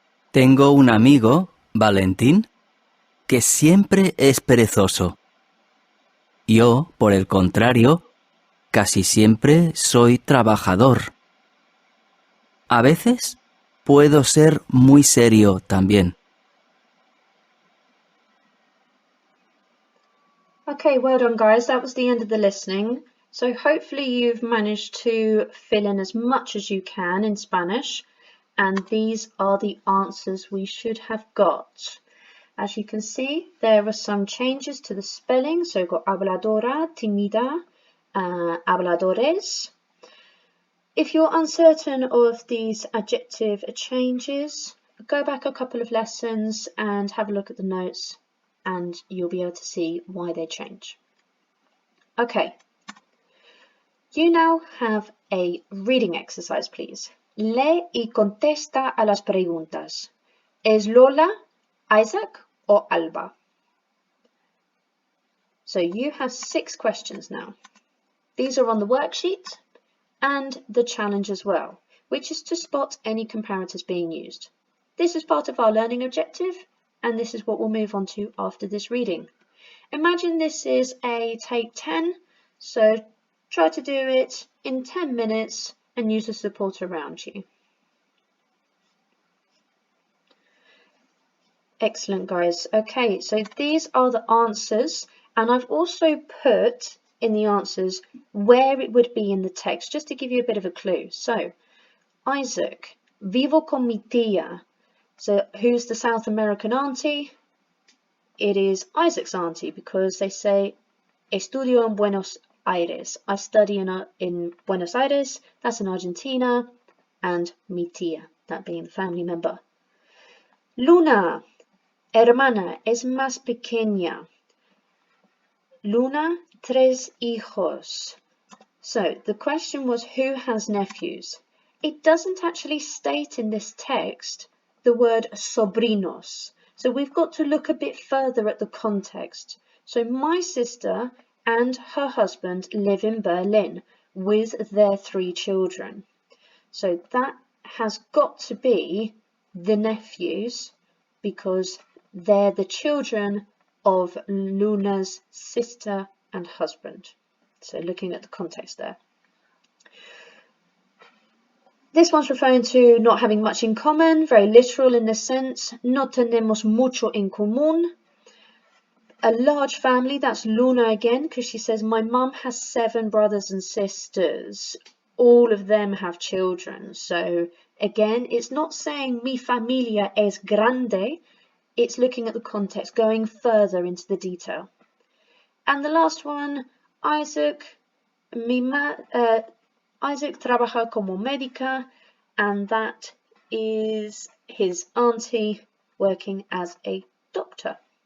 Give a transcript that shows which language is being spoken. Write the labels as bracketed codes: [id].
[es] Tengo un amigo, Valentín, que siempre es perezoso. Yo, por el contrario, casi siempre soy trabajador. A veces puedo ser muy serio también. [en] Okay, well done guys, that was the end of the listening. So hopefully you've managed to fill in as much as you can in Spanish, and these are the answers we should have got. As you can see, there are some changes to the spelling, so we've got habladora, tímida, habladores. If you're uncertain of these adjective changes, go back a couple of lessons and have a look at the notes, and you'll be able to see why they change. Okay, you now have a reading exercise, please. [es] Lee y contesta a las preguntas. ¿Es Lola, Isaac, or Alba? [en] So you have 6 questions now. These are on the worksheet and the challenge as well, which is to spot any comparators being used. This is part of our learning objective, and this is what we'll move on to after this reading. Imagine this is a take 10, so try to do it in 10 minutes and use the support around you. Excellent, guys. Okay, so these are the answers, and I've also put in the answers where it would be in the text, just to give you a bit of a clue. [es] So, Isaac, vivo con mi tía. [en] So, who's the South American auntie? It is Isaac's auntie, because they say, [es] estudio en Buenos Aires. [en] I study in Buenos Aires, that's in Argentina, and mi tía, that being the family member. [es] Luna, hermana, es más pequeña. Luna, 3 hijos. [en] So the question was, who has nephews? It doesn't actually state in this text the word sobrinos. So we've got to look a bit further at the context. So my sister and her husband live in Berlin with their 3 children. So that has got to be the nephews, because they're the children of Luna's sister and husband. So looking at the context there. This one's referring to not having much in common, very literal in this sense. [es] No tenemos mucho en común. [en] A large family, that's Luna again, because she says, my mum has 7 brothers and sisters. All of them have children. So again, it's not saying [es] mi familia es grande. [en] It's looking at the context, going further into the detail. And the last one, Isaac, [es] Isaac trabaja como médica, [en] and that is his auntie working as a doctor.